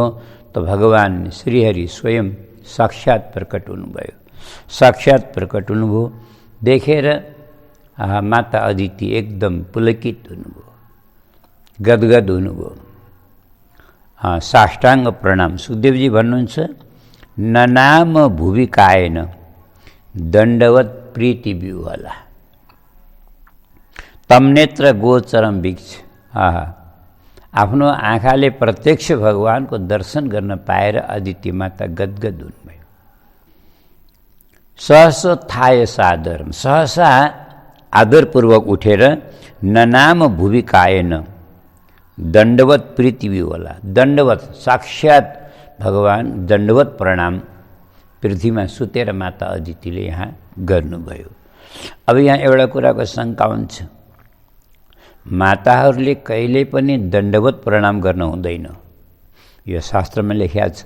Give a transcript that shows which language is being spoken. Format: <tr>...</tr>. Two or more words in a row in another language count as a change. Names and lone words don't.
<ne>त भगवान श्रीहरि स्वयं साक्षात् प्रकट हुनुभयो। साक्षात् प्रकट हुनुभयो देखेर माता अदिति एकदम पुलकित हुनुभयो, गदगद हुनुभयो। साष्टाङ्ग प्रणाम। सुखदेवजी भन्नुहुन्छ,</ne> <sa>ननाम भुवि कायेन दण्डवत प्रीति विह्वला तमनेत्र गोचरम वीक्ष।</sa> <ne>आफ्नो आँखाले प्रत्यक्ष भगवानको दर्शन गर्न पाएर अदिति माता गदगद हुनुभयो।</ne> <sa>सहसो थाय सादरम,</sa> <ne>सहसा आदरपूर्वक उठेर</ne> <sa>ननाम भुवि कायेन दण्डवत प्रीति विह्वला,</sa> <ne>दण्डवत साक्षात् भगवान दण्डवत प्रणाम पृथ्वीमा सुतेर माता अदितिले यहाँ गर्नुभयो। अब यहाँ एउटा कुराको शङ्का हुन्छ, माताहरूले कहिल्यै पनि दण्डवत प्रणाम गर्न हुँदैन, यो शास्त्रमा लेखिएको छ।</ne>